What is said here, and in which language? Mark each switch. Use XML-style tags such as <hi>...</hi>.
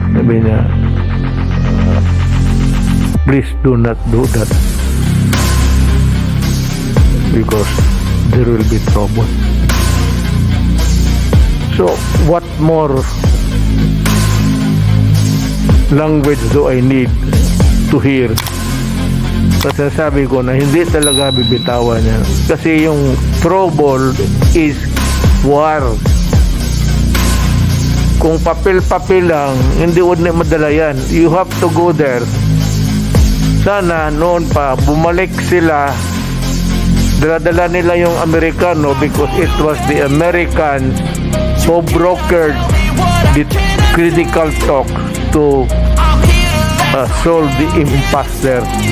<tl>Sabi niya,</tl> <en>please do not do that because there will be trouble. So what more language do I need to hear?</en> <tl>Kasi sabi ko na hindi talaga bibitawan niya. Kasi yung</tl> <en>trouble is war.</en> <tl>Kung papel-papel lang, hindi would na madala yan.</tl> <en>You have to go there.</en> <tl>Sana noon pa, bumalik sila, dala-dala nila yung Amerikano</tl> <en>because it was the Americans who brokered the critical talk to solve the impasse there.</en>